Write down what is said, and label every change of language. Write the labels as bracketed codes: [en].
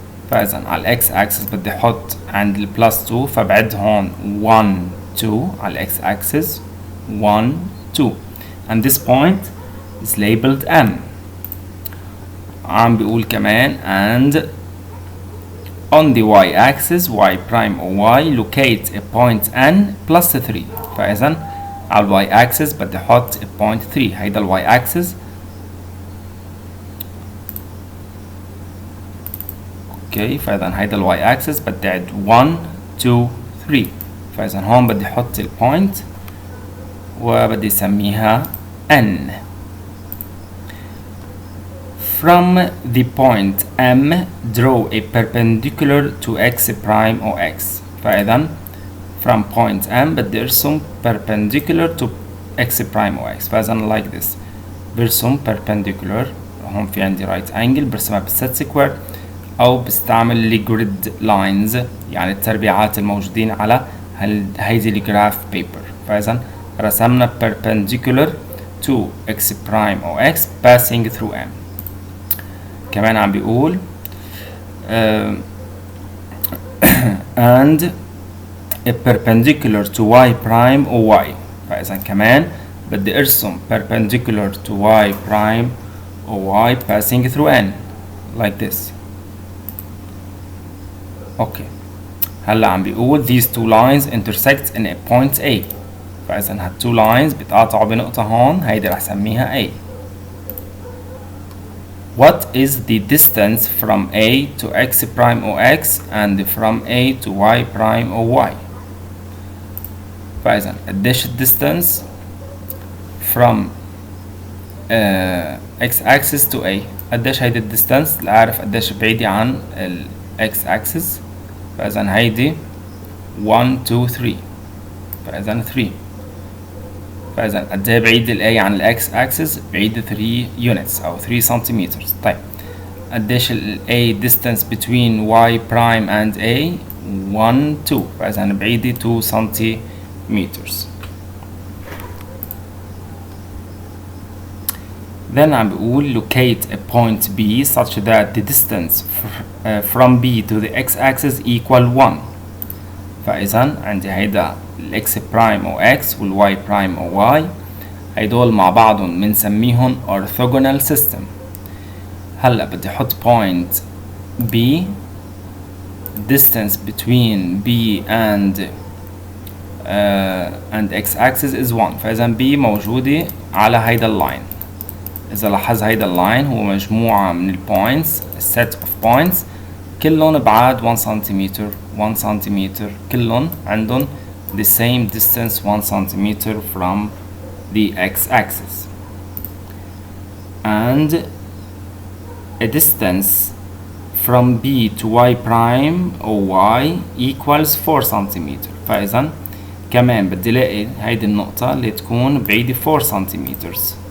[ar] فإذا على x-axis بدي أحط عند ال plus 2 فبعد هون 1 2 على x-axis 1 2 [en] and this point is labeled m. [ar] عم بيقول كمان [en] and on the y-axis y prime or y locate a point n plus 3. [ar] فإذا على y-axis بدي أحط a point 3. هيدا y-axis. اوكي فإذا هيدا y-axis بدي أعد 1 2 3. فإذا هون بدي أحط البوينت وبدي أسميها n. [en] From the point M draw a perpendicular to x prime or x. فإذا from point M [ar] بدي أرسم [en] perpendicular to x prime or x. [ar] فإذا [en] like this [ar] برسم perpendicular هون في عندي right angle برسمها بالست سكوير أو بستعمل grid lines يعني التربيعات الموجودين على هيدي الجراف بيبر. فإذا رسمنا [en] perpendicular to x prime or x passing through M. [ar] كمان عم بيقول [en] and a perpendicular to y prime or y. [ar] فإذا كمان بدي أرسم [en] perpendicular to y prime or y passing through n like this. okay [ar] هلا عم بيقول [en] these two lines intersect in a point A. [ar] فإذا هال two lines بيتقاطعوا بنقطة هون هيدي رح سميها A. [en] What is the distance from A to x prime or x and from A to y prime or y? [ar] فإذا قديش [en] distance from x axis to A. [ar] قديش هيدي distance لأعرف قديش بعيدة عن ال x axis. فإذا هيدي 1 2 3. فإذا 3. فإذا قد ايه بعيد ال A عن ال X axis؟ بعيد 3 units أو 3 centimeters. طيب قديش ال A [en] distance between Y prime and A؟ [ar] 1 2. فإذا بعيدة 2 centimeters. [en] Then [ar] عم بقول [en] locate a point B such that the distance from B to the X axis equal 1. [ar] فإذا عندي هيدا ال X prime أو X وال Y prime أو Y هيدول مع بعضهم بنسميهم orthogonal system. هلا بدي أحط [en] point B distance between B and X axis is 1. [ar] فإذا B موجودة على هيدا اللاين. إذا لاحظ هيدا اللاين هو مجموعة من البوينتس [en] set of points [ar] كلهم بعاد 1 سنتيمتر 1 سنتيمتر كلهم عندهم [en] the same distance 1 centimeter from the x-axis and a distance from B to Y prime or Y equals 4 centimeter. [ar] فإذا كمان بدي لاقي هيدي النقطة اللي تكون بعيدة 4 centimeters.